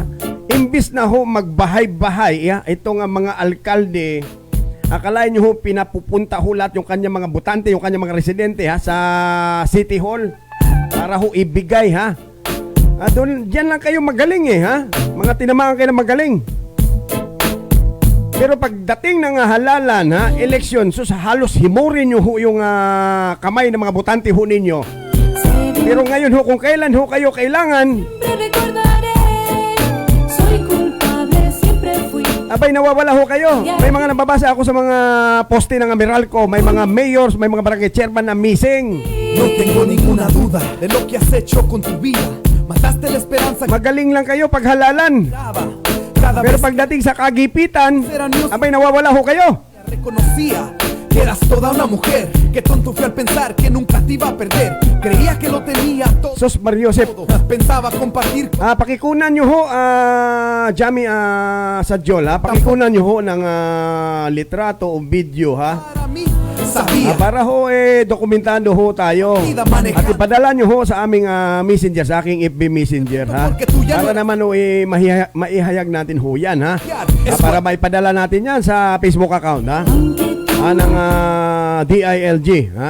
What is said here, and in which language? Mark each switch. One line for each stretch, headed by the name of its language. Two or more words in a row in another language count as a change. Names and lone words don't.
Filipino: Imbis na ho magbahay-bahay ha, itong mga alkalde, akalain nyo ho pinapupunta ho lahat yung kanyang mga butante, yung kanyang mga residente ha sa City Hall para ho ibigay ha. Doon, dyan lang kayo magaling ha. Mga tinamaan kayo na magaling. Pero pagdating ng halalan ha, eleksyon, so halos himurin nyo ho yung kamay ng mga butante ho ninyo.
Spanish: ser bien.
Filipino: Pero ngayon ho, kung kailan ho kayo kailangan,
Spanish: Siempre recordaré. Soy culpable, siempre fui.
Filipino: abay nawawala ho kayo. May mga nababasa ako sa mga poste ng Meralco, may mga mayors, may mga barangay chairman na missing.
Spanish: No tengo ninguna duda de lo que has hecho con tu vida. Mataste la esperanza que
Filipino: Magaling lang kayo pag halalan.
Spanish: daba. Cada
Filipino: Pero
Spanish: vez
Filipino: pagdating sa kagipitan,
Spanish: eran míos
Filipino: abay nawawala ho kayo.
Spanish: reconocía. que eras toda una mujer. Qué tonto fui al pensar que nunca te iba a perder. Creía que lo tenía todo.
Filipino: Sos Mariosep.
Spanish: Pensaba compartir
Filipino: Pakikunan nyo ho, Jami Sadjola, pakikunan nyo ho ng litrato o video, ha?
Spanish: para mí. Sabía
Filipino: Para ho, dokumentado ho tayo. At ipadala nyo ho sa aming messenger, sa aking FB messenger, ha? Para naman ho, maihayag natin ho yan, ha? Para maipadala natin yan sa Facebook account, ha? Ng DILG, ha?